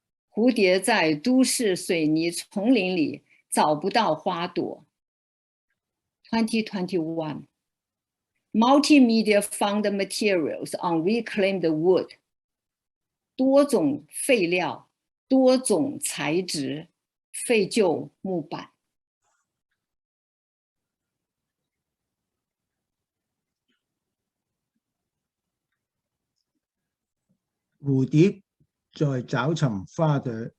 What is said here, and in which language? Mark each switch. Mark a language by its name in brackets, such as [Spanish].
[Chinese] 蝴蝶在都市水泥丛林里找不到花朵。 2021. [English] Multimedia found materials on reclaimed wood. [Chinese] 多种废料，多种材质，废旧木板。蝴蝶在找尋花朵。